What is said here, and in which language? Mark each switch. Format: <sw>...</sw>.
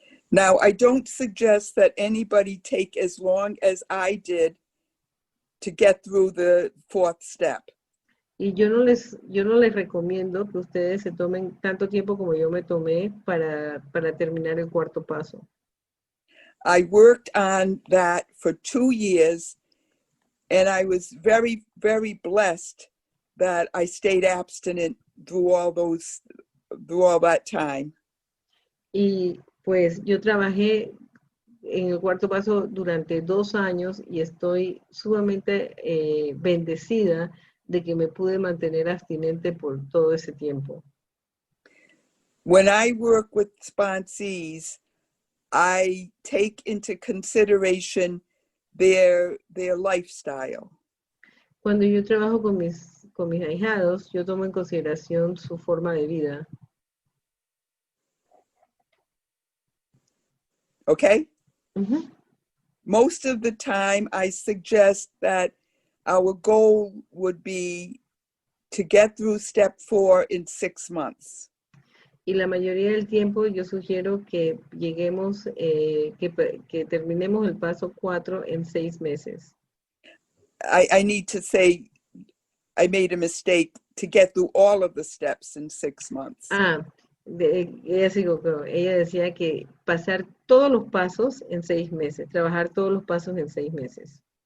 <en>Now, I don't suggest that anybody take as long as I did to get through the 4th step.</en> <es>Y yo no les recomiendo que ustedes se tomen tanto tiempo como yo me tomé para terminar el 4º paso.</es> <en>I worked on that for 2 years, and I was very, very blessed that I stayed abstinent through all that time.</en> <es>Y pues yo trabajé en el cuarto paso durante 2 años y estoy sumamente bendecida de que me pude mantener abstinente por todo ese tiempo.</es> <en>When I work with sponsees, I take into consideration their lifestyle.</en> <es>Cuando yo trabajo con mis ahijados, yo tomo en consideración su forma de vida.</es> <en>Okay? Uh-huh. Most of the time, I suggest that our goal would be to get through step 4 in 6 months.</en> <es>Y la mayoría del tiempo yo sugiero que lleguemos, que terminemos el paso 4 en 6 meses.</es> <en>I need to say I made a mistake to get through all of the steps in 6 months.</en> <es>Ella decía que pasar todos los pasos en 6 meses, trabajar todos los pasos en 6 meses.</es>